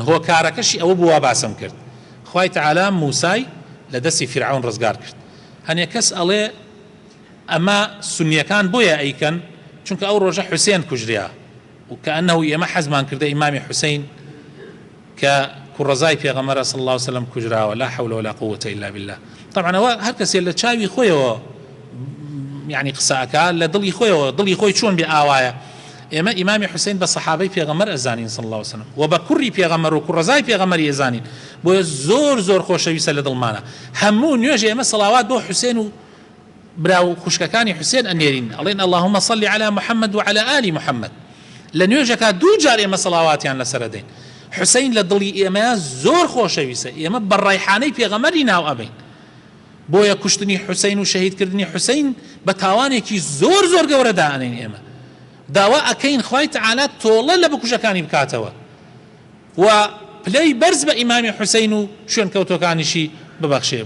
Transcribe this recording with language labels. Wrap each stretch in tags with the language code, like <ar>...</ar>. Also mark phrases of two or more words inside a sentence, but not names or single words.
<ckb>هۆکارەکەشی ئەوە بووە باسم کرد، خوای تەعالی موسای لە دەستی فرعون ڕزگار کرد. هەنێ کەس ئەڵێ ئەمە سنیەکان بۆیە ئەیکەن چونکە ئەو ڕۆژە حوسێن کوژریا و کەئەنەه ئێمە حەزمان کردە ئیمامی حوسین کە کوڕەزای پێغەمبەر</ckb> <ar>صلی الله علیه وسلم</ar> <ckb>کوژراوە،</ckb> <ar>لا حول ولا قوة إلا بالله.</ar> <ckb>طبعا ئەوە هەر کەسێ لە چاوی خۆیەوە يعني قسەکە لە دڵی خۆیەوە، دڵی خۆی چۆن بێ ئاوایە. ئێمە ئیمامی حوسین بە سەحابەی پێغەمبەر ئەزانین</ckb> <ar>صلی الله علیه وسلم</ar> <ckb>و بە کوڕی پێغەمبەر و کوڕەزای پێغەمبەری ئەزانین، بۆیە زۆر زۆر خۆشەویستە لە دڵمانە. هەموو نوێژ ئێمە سەڵاوات بۆ حوسێن و براو خوشکەکانی حوسێن ئەنێرین، ئەڵێن</ckb> <ar>اللهم صل على محمد وعلى آل محمد.</ar> <ckb>لە نوێژەکە دوو جار ئێمە سەڵاواتیان لەسەر دەین. حوسین لە دڵی ئێمە زۆر خۆشەویستە، ئێمە بە ڕایحانەی پێغەمبەری ناو ئەبین، بۆیە کوشتنی حوسین و شەهیدکردنی حوسین بە تاوانێکی زۆر زۆر گەورە دائەنین. ئێمە داوا ئەکەین خوای تەعالی تۆڵە لە بکوژەکانی بکاتەوە و پلەی بەرز بە ئیمامی حوسین و شوێن کەوتۆکانیشی ببەخشێ.</ckb>